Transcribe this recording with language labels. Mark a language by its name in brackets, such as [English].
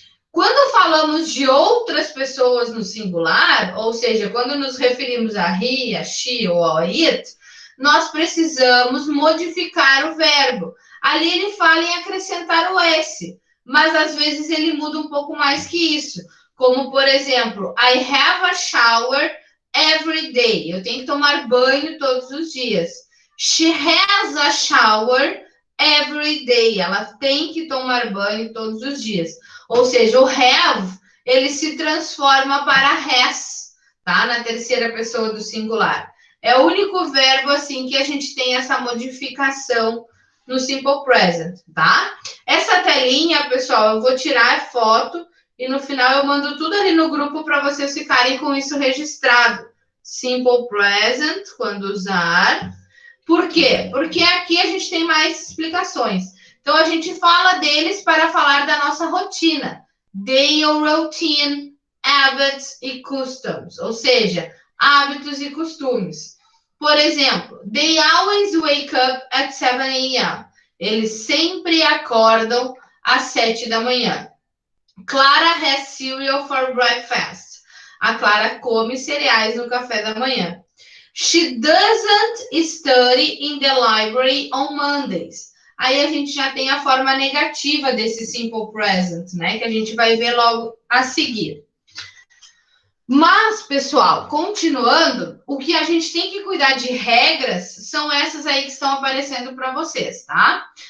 [Portuguese] Quando falamos de outras pessoas no singular, ou seja, quando nos referimos a he, a she ou a it, nós precisamos modificar o verbo. Ali ele fala em acrescentar o S, mas às vezes ele muda um pouco mais que isso. Como, por exemplo, [English] I have a shower every day. [Portuguese] Eu tenho que tomar banho todos os dias. [English] She has a shower every day. [Portuguese] Ela tem que tomar banho todos os dias. Ou seja, o have, ele se transforma para has, tá? Na terceira pessoa do singular. É o único verbo, assim, que a gente tem essa modificação no simple present, tá? Essa telinha, pessoal, eu vou tirar a foto e no final eu mando tudo ali no grupo para vocês ficarem com isso registrado. Simple present, quando usar. Por quê? Porque aqui a gente tem mais explicações. Então, a gente fala deles para falar da nossa rotina. [English] Daily routine, habits e customs. [Portuguese] Ou seja, hábitos e costumes. Por exemplo, [English] they always wake up at 7 a.m. [Portuguese] Eles sempre acordam às 7 da manhã. [English] Clara has cereal for breakfast. [Portuguese] A Clara come cereais no café da manhã. [English] She doesn't study in the library on Mondays. [Portuguese] Aí a gente já tem a forma negativa desse simple present, né? Que a gente vai ver logo a seguir. Mas, pessoal, continuando, o que a gente tem que cuidar de regras são essas aí que estão aparecendo para vocês, tá?